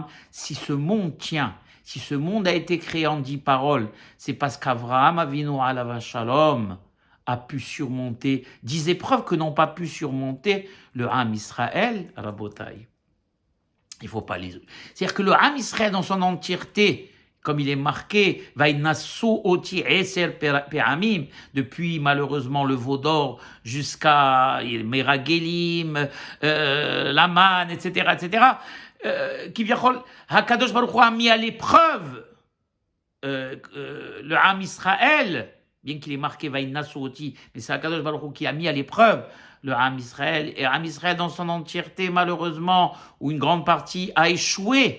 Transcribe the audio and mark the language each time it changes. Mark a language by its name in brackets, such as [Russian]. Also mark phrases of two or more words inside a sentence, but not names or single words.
[French] Si ce monde tient, si ce monde a été créé en 10 paroles, c'est parce qu'Avraham Avinu [Hebrew] עליו השלום [French] a pu surmonter 10 épreuves que n'ont pas pu surmonter le Ham Israël, Rabotai. Il ne faut pas les... C'est-à-dire que le Ham Israël dans son entièreté, comme il est marqué, [Hebrew] וינסו אתי עשר פעמים, [French] depuis malheureusement le veau d'or jusqu'à Meragelim, Laman, etc., qui vient, [Hebrew] הקדוש ברוך הוא [French] a mis à l'épreuve le Ham Israël, bien qu'il est marqué [Hebrew] וינסו אתי, [French] mais c'est [Hebrew] הקדוש ברוך הוא [French] qui a mis à l'épreuve le Ham Israël, et Ham Israël dans son entièreté, malheureusement, ou une grande partie, a échoué.